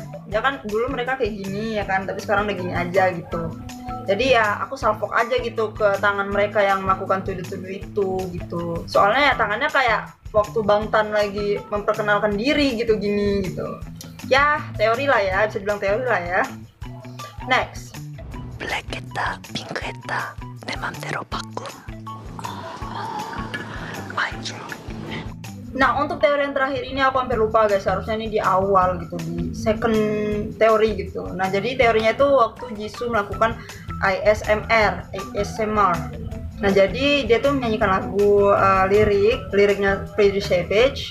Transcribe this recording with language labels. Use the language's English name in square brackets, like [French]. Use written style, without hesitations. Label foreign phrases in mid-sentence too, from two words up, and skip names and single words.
[Indonesian] Ya kan dulu mereka kayak gini ya kan, tapi sekarang udah gini aja gitu. Jadi ya aku salfok aja gitu ke tangan mereka yang melakukan tudu-tudu itu gitu. Soalnya ya tangannya kayak waktu Bangtan lagi memperkenalkan diri gitu gini gitu. Ya teori lah ya, bisa dibilang teori lah ya. Next. [Korean] 블랙했다, 핑크했다, 내 맘대로 바꿈. [Indonesian] Nah untuk teori yang terakhir ini aku hampir lupa guys, harusnya ini di awal gitu, di second teori gitu. Nah jadi teorinya itu waktu Jisoo melakukan ASMR. Nah jadi dia tuh menyanyikan lagu liriknya Pretty Savage.